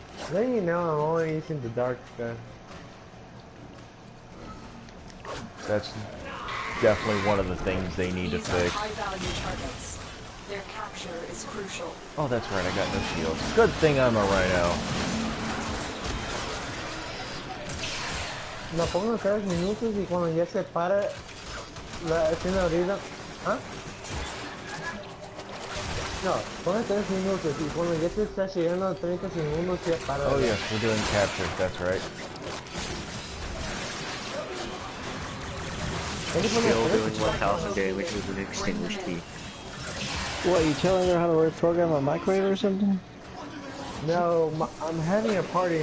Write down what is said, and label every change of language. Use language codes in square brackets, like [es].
[en] Then you know I'm only using the dark stuff. That's definitely one of the things they need to fix. High-value targets. Their capture is crucial. Oh, that's right, I got no shields. Good thing I'm a rhino. [es] La pongo 3 minutos y cuando ya se para la escena abrida. ¿Ah? No, pongo 3 minutos y cuando ya te está llegando a 30 segundos ya para. [en] Oh yes, we're doing captures, that's right. Still doing 1,000 damage with an extinguished key. What, you telling her how to reprogram a microwave or something? No, I'm having a party.